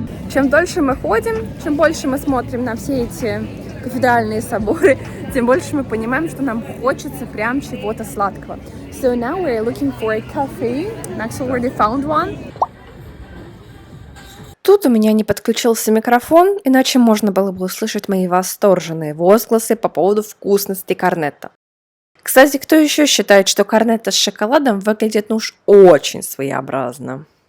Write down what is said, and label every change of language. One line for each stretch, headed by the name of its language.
Russian: Чем дольше мы ходим, чем больше мы смотрим на все эти кафедральные соборы, тем больше мы понимаем, что нам хочется прям чего-то сладкого.
English: So now we're looking for a cafe. Max already found one.
Russian: Тут у меня не подключился микрофон, иначе можно было бы услышать мои восторженные возгласы по поводу вкусности корнетто. Кстати, кто еще считает, что корнетто с шоколадом выглядит ну уж очень своеобразно?